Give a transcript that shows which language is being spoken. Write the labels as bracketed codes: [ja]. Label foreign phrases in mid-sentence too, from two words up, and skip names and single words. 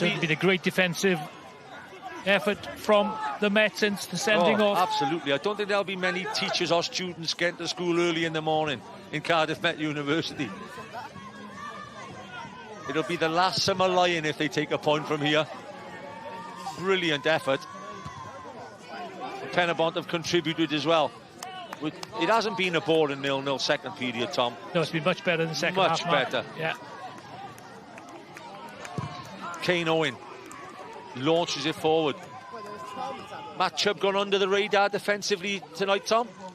[en] Certainly been a great defensive effort from the Met since the sending off. Absolutely. I don't think there'll be many teachers or students getting to school early in the morning in Cardiff Met University. It'll be the last summer Lion if they take a point from here. Brilliant effort. Pen-y-bont have contributed as well. It hasn't been a boring 0-0 second period, Tom. No, it's been much better than the second half. Much better. Yeah. Kane Owen launches it forward. Matt Chubb gone under the radar defensively tonight, Tom?